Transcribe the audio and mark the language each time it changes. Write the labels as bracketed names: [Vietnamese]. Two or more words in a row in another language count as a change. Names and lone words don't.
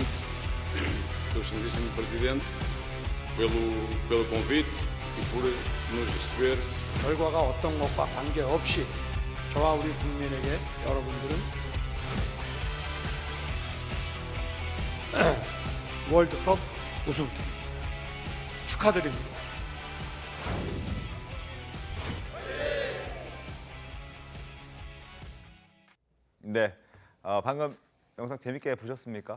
[Portuguese] ao Excelentíssimo Presidente pelo convite e por nos receber. [Korean] 결과가 어떤 것과 관계없이 저와 우리 국민에게 여러분들은 월드컵 우승팀 축하드립니다. 네, 방금 영상 재밌게 보셨습니까?